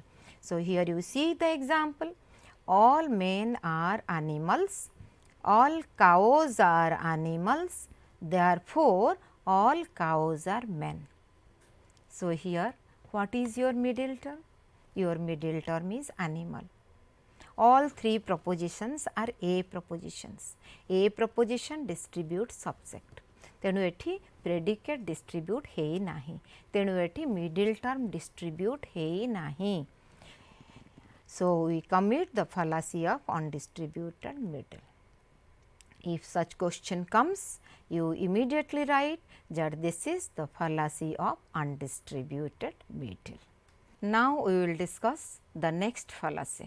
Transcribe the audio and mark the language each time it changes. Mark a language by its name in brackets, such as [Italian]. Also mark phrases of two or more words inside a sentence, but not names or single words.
[English] So, here you see the example, all men are animals, all cows are animals, therefore, all cows are men. So, here what is your middle term? Your middle term is animal. All three propositions are A propositions. A proposition distribute subject. [Odia] ତେଣୁ ଏଠି [English] predicate distribute [Odia] ହେଇ ନାହିଁ, ତେଣୁ ଏଠି [English] middle term distribute [Odia] ହେଇ ନାହିଁ. [English] So, we commit the fallacy of undistributed middle. If such question comes, you immediately write that this is the fallacy of undistributed middle. Now, we will discuss the next fallacy.